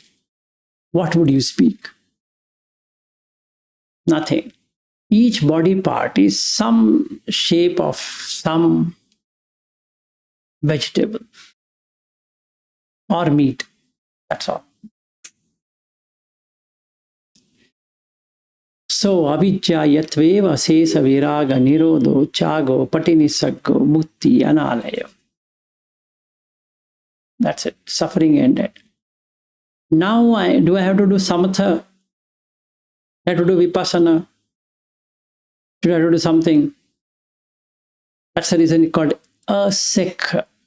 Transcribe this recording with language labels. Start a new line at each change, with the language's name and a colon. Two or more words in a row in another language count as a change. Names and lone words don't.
English: What would you speak? Nothing. Each body part is some shape of some vegetable or meat. That's all. So,
Pali: avijja yatveva sesa viraga nirodho chago patinisaggo mukti analayo.
English: That's it. Suffering ended. Now, do I have to do samatha? I have to do vipassana? Should I have to do something? That's the reason it's called asek.